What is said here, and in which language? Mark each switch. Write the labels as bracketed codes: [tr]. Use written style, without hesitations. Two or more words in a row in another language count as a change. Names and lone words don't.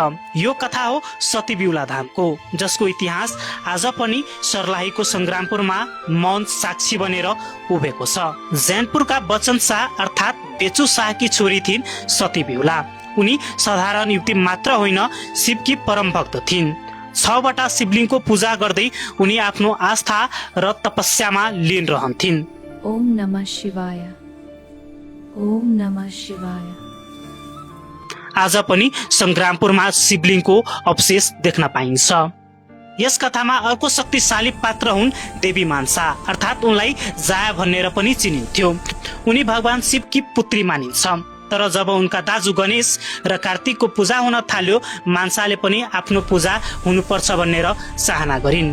[ne] यो कथा हो सती बिउला धामको, जसको इतिहास आज पनि सर्लाहीको संग्रामपुरमा मौन साक्षी बनेर उभिएको छ। जैनपुरका बच्चन शाह अर्थात् बेचु शाहकी छोरी थिइन् सती बिउला। उनी साधारण युवती मात्र होइन, शिवकी परम भक्त थिइन्। 6वटा शिवलिङको पूजा गर्दै उनी आफ्नो आस्था र तपस्यामा लीन रहन्थिन्। [sa] ओम नमः शिवाय, ओम नमः शिवाय। [ne] आज पनि संग्रामपुरमा शिवलिङको अवशेष देख्न पाइन्छ। यस कथामा अर्को शक्तिशाली पात्र हुन् देवी मानसा, अर्थात् उनलाई जाया भनेर पनि चिनिन्थ्यो। उनी भगवान शिवकी पुत्री मानिन्छ। तर जब उनका दाजु गणेश र कार्तिकको पूजा हुन थाल्यो, मानसाले पनि आफ्नो पूजा हुनुपर्छ भनेर चाहना गरिन्।